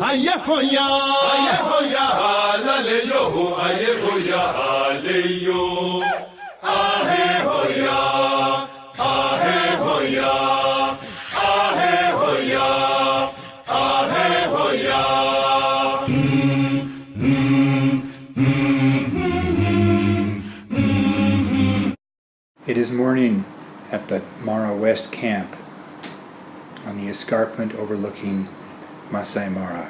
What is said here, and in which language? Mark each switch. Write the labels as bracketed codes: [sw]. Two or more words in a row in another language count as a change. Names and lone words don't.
[en] Aye hoya, la le yo, aye hoya, le yo. Ahe hoya, ahe hoya, ahe hoya, ahe hoya. It is morning at the Mara West camp on the escarpment overlooking Maasi Mara.